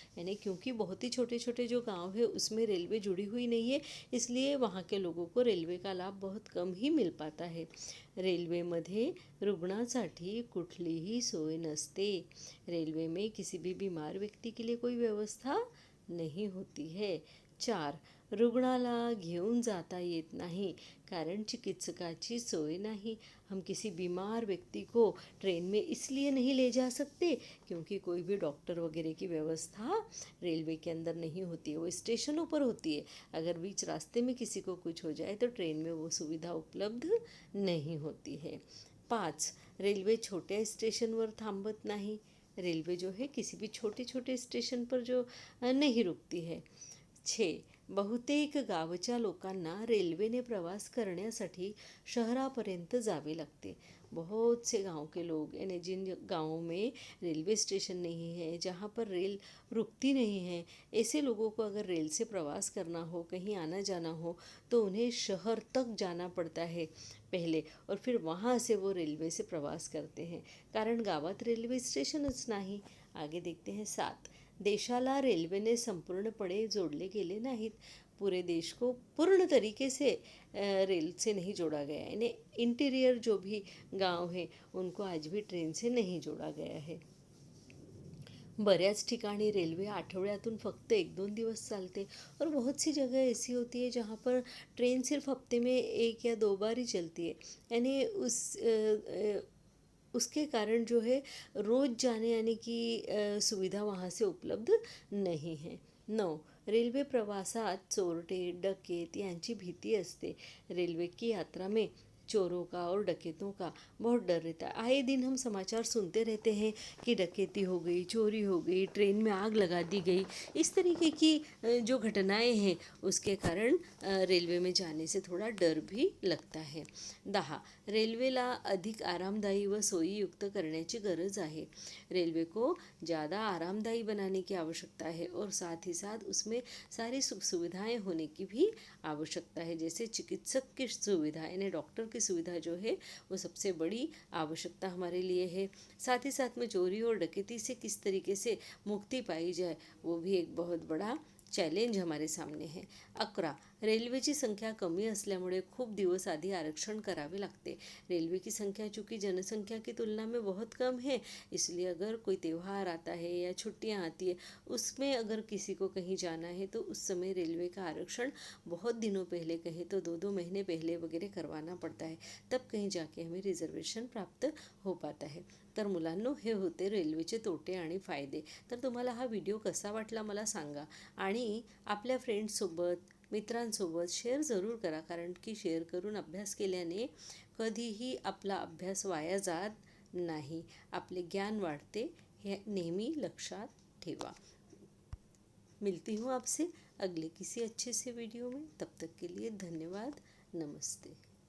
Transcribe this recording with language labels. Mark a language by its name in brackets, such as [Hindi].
[Hindi] यानी क्योंकि बहुत ही छोटे छोटे जो गांव है उसमें रेलवे जुड़ी हुई नहीं है, इसलिए वहाँ के लोगों को रेलवे का लाभ बहुत कम ही मिल पाता है। [Marathi] रेल्वेमध्ये रुग्णांसाठी कुठलीही सोय नसते। [Hindi] रेलवे में किसी भी बीमार व्यक्ति के लिए कोई व्यवस्था नहीं होती है। [Marathi] 4, रुग्णाला घेऊन जाता येत नाही, कारण चिकित्सकाची सोय नहीं। [Hindi] हम किसी बीमार व्यक्ति को ट्रेन में इसलिए नहीं ले जा सकते क्योंकि कोई भी डॉक्टर वगैरह की व्यवस्था रेलवे के अंदर नहीं होती है, वो स्टेशनों पर होती है। अगर बीच रास्ते में किसी को कुछ हो जाए तो ट्रेन में वो सुविधा उपलब्ध नहीं होती है। [Marathi] 5, रेल्वे छोट्या स्टेशनवर थांबत नाही। [Hindi] रेल्वे जो है किसी भी छोटे छोटे स्टेशन पर जो नहीं रुकती है। [Marathi] 6, बहुतेक गावच्या लोकांना रेल्वेने प्रवास करण्यासाठी शहरापर्यंत जावे लागते। [Hindi] बहुत से गांव के लोग यानी जिन गांवों में रेलवे स्टेशन नहीं है, जहां पर रेल रुकती नहीं है, ऐसे लोगों को अगर रेल से प्रवास करना हो, कहीं आना जाना हो, तो उन्हें शहर तक जाना पड़ता है पहले, और फिर वहाँ से वो रेल्वे से प्रवास करते हैं, [Marathi] कारण गावात रेल्वे स्टेशनच नाही. [Hindi] आगे देखते हैं 7. [Marathi] देशाला रेल्वेने संपूर्णपणे जोडले गेले नाहीत. [Hindi] पूरे देश को पूर्ण तरीके से रेल से नहीं जोड़ा गया है, यानी इंटीरियर जो भी गांव हैं उनको आज भी ट्रेन से नहीं जोड़ा गया है. [Marathi] बऱ्याच ठिकाणी रेल्वे आठवड्यातून फक्त 1-2 दिवस चालते, [Hindi] और बहुत सी जगह ऐसी होती है जहाँ पर ट्रेन सिर्फ हफ्ते में 1 या 2 बार ही चलती है, यानी उसके कारण जो है रोज़ जाने आने की सुविधा वहाँ से उपलब्ध नहीं है. 9. [Marathi] रेल्वे प्रवासात चोरटे डकैत यांची भीती असते. [Hindi] रेलवे की यात्रा में चोरों का और डकैतों का बहुत डर रहता है. आए दिन हम समाचार सुनते रहते हैं कि डकैती हो गई, चोरी हो गई, ट्रेन में आग लगा दी गई. इस तरीके की जो घटनाएं हैं उसके कारण रेल्वे में जाने से थोड़ा डर भी लगता है. 10. [Marathi] रेल्वेला अधिक आरामदायी व सोयीयुक्त करण्याची गरज आहे. [Hindi] रेलवे को ज़्यादा आरामदायी बनाने की आवश्यकता है, और साथ ही साथ उसमें सारी सुख सुविधाएं होने की भी आवश्यकता है. जैसे चिकित्सक की सुविधा यानी डॉक्टर की सुविधा जो है वो सबसे बड़ी आवश्यकता हमारे लिए है. साथ ही साथ में चोरी और डकैती से किस तरीके से मुक्ति पाई जाए वो भी एक बहुत बड़ा चॅलेंज हमारे सामने है. 11. [Marathi] रेल्वेची संख्या कमी असल्यामुळे खूप दिवस आधी आरक्षण करावे लागते. [Hindi] रेलवे की संख्या चूँकि जनसंख्या की तुलना में बहुत कम है, इसलिए अगर कोई त्यौहार आता है या छुट्टियां आती है, उसमें अगर किसी को कहीं जाना है तो उस समय रेलवे का आरक्षण बहुत दिनों पहले, कहें तो 2-2 महीने पहले वगैरह करवाना पड़ता है, तब कहीं जाके हमें रिझर्वेशन प्राप्त हो पाता है. [Marathi] तर मुलांनो, हे होते रेल्वेचे तोटे आणि फायदे. तर तुम्हाला हा व्हिडिओ कसा वाटला मला सांगा, आणि आपल्या फ्रेंड्ससोबत मित्रांसोबत शेअर जरूर करा, कारण की शेअर करून अभ्यास केल्याने कधीही आपला अभ्यास वाया जात नाही, आपले ज्ञान वाढते, हे नेहमी लक्षात ठेवा. [Hindi] मिलती हूँ आपसे अगले किसी अच्छे से वीडियो में. तब तक के लिए धन्यवाद. नमस्ते.